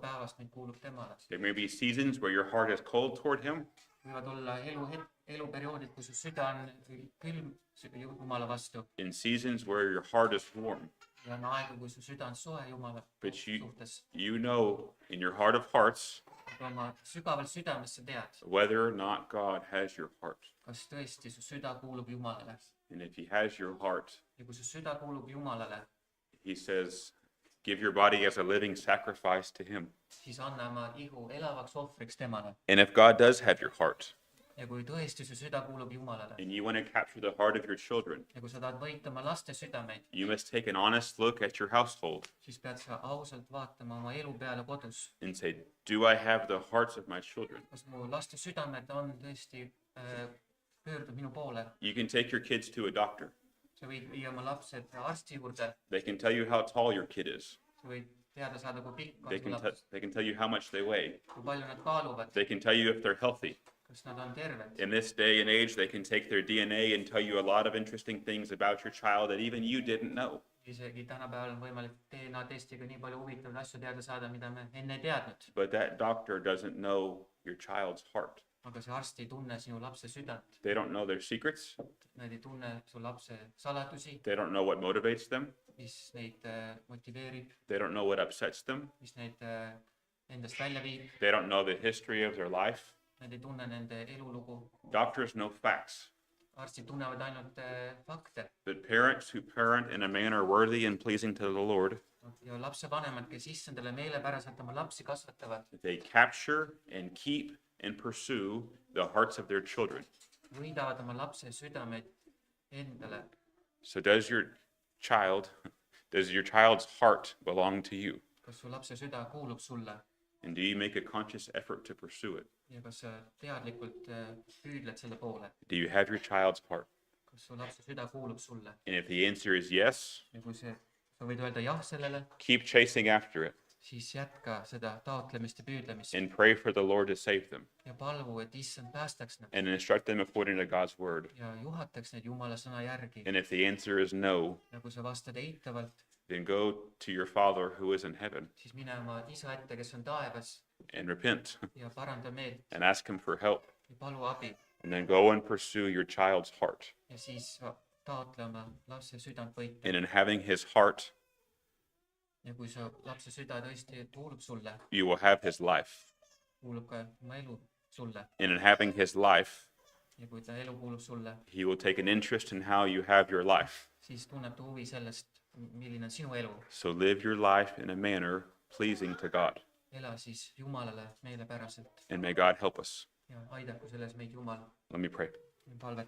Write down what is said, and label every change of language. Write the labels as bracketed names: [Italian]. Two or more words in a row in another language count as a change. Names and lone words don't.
[Estonian] iga hetk su päevast nüüd kuulub [English] There may be seasons where your heart is cold toward Him, [Estonian] võivad olla eluperioodid, kus su süda on külm Jumala vastu [English] and seasons where your heart is warm. [Estonian] ja on aegu, kui su süda on soe Jumala [English] But [Estonian] suhtes. [English] you know in your heart of hearts [Estonian] aga oma sügaval südames sa tead, [English] whether or not God has your heart. [Estonian] kas tõesti su süda kuulub Jumalale. [English] And if He has your heart, [Estonian] ja kui su süda kuulub Jumalale, [English] He says, give your body as a living sacrifice to Him. [Estonian] siis anna oma ihu elavaks ohvriks temale. [English] And if God does have your heart, [Estonian] ja kui tõesti su süda kuulub Jumalale [English] and you want to capture the heart of your children, [Estonian] ja kui sa tahad võita oma laste südameid, [English] you must take an honest look at your household [Estonian] siis pead sa ausalt vaatama oma elu peale kodus. [English] and say, do I have the hearts of my children? [Estonian] kas mu laste südamed on tõesti pöördub minu poole? [English] You can take your kids to a doctor. [Estonian] sa võid viia oma lapsed arsti juurde, [English] They can tell you how tall your kid is. [Estonian] sa võid teada saada, kui pikk on [English] They [Estonian] su [English] can, [Estonian] laps, [English] they can tell you how much they weigh. [Estonian] kui palju nad kaaluvad, [English] They can tell you if they're healthy. [Estonian] kas nad on terved. [English] In this day and age, they can take their DNA and tell you a lot of interesting things about your child that even you didn't know. [Estonian] isegi tänapäeval on võimalik DNA testiga nii palju huvitavaid asju teada saada, mida me enne ei teadnud. [English] But that doctor doesn't know your child's heart. [Estonian] aga see arst ei tunne sinu lapse südant, [English] They don't know their secrets. [Estonian] nad ei tunne su lapse saladusi, [English] They don't know what motivates them. [Estonian] mis neid motiveerib, [English] They don't know what upsets them. [Estonian] mis neid endast välja viib. [English] They don't know the history of their life. [Estonian] Nad ei tunne nende elulugu. [English] Doctors know facts. [Estonian] arstid tunnevad ainult fakte [English] But parents who parent in a manner worthy and pleasing to the Lord, [Estonian] ja lapsevanemad, kes issandale meelepäraselt oma lapsi kasvatavad, [English] they capture and keep and pursue the hearts of their children. [Estonian] võidavad oma lapse südameid endale. [English] So does your child's heart belong to you? [Estonian] kas su lapse süda kuulub sulle [English] And do you make a conscious effort to pursue it? [Estonian] ja kas sa teadlikult püüdled selle poole, [English] Do you have your child's heart? [Estonian] kas su lapse süda kuulub sulle? [English] And if the answer is yes, [Estonian] ja kui sa võid öelda jah sellele, [English] keep chasing after it. [Estonian] siis jätka seda taotlemist ja püüdlemist [English] and pray for the Lord to save them [Estonian] ja palvu, et issand päästaks nad [English] and instruct them according to God's word. [Estonian] ja juhataks neid Jumala sõna järgi. [English] And if the answer is no, [Estonian] Ja kui sa vastad eitavalt, [English] then go to your Father who is in heaven [Estonian] siis mine oma isa ette, kes on taevas [English] and repent [Estonian] ja paranda meelt [English] and ask him for help. [Estonian] ja palu abi [English] And then go and pursue your child's heart. [Estonian] ja siis taotle oma lapse südant võita. [English] And in having his heart, [Estonian] Ja kui sa lapse süda tõesti kuulub sulle, [English] you will have his life. [Estonian] kuulub ka oma elu sulle [English] And in having his life, [Estonian] ja kui ta elu kuulub sulle, [English] he will take an interest in how you have your life. [Estonian] siis tunneb ta huvi sellest, milline on sinu elu. [English] So live your life in a manner pleasing to God. [Estonian] Ela siis Jumalale meelepäraselt [English] And may God help us. [Estonian] ja aidaku selles meid Jumal. [English] Let me pray. [Estonian] Palvet